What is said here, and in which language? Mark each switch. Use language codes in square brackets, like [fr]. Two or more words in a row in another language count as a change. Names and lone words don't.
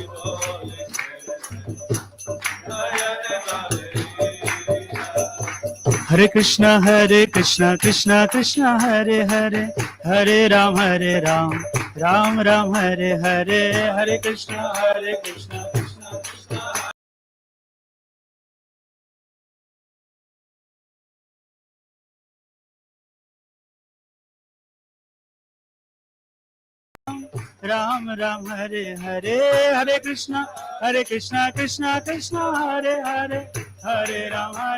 [sa] হরে কৃষ্ণ কৃষ্ণ কৃষ্ণ হরে হরে হরে রাম রাম রাম হরে হরে হরে কৃষ্ণ কৃষ্ণ राम राम हरे हरे हरे कृष्णा कृष्णा कृष्णा हरे हरे हरे राम